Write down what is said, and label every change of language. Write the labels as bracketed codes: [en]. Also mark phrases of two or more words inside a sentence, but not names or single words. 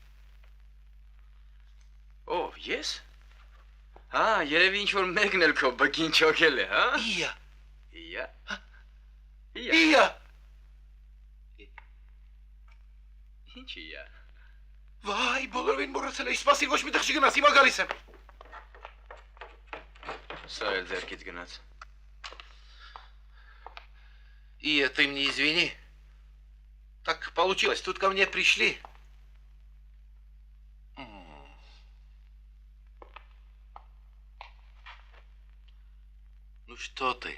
[hy] Ով, ես։ Հա, երևի ինչ որ մեկն էլ քո բկին չոքել է, հա։ Իա։ Իա։ Իա։ Ինչ իա։ Վայ, բոլորին մոռացել էի, սպասիր, ոչ մի տեղ չգնաս, հիմա գալիս եմ։ Սա էլ ձեռքից գնաց։ [ru] Ия, ты мне извини. Так получилось, тут ко мне пришли. Ну что ты?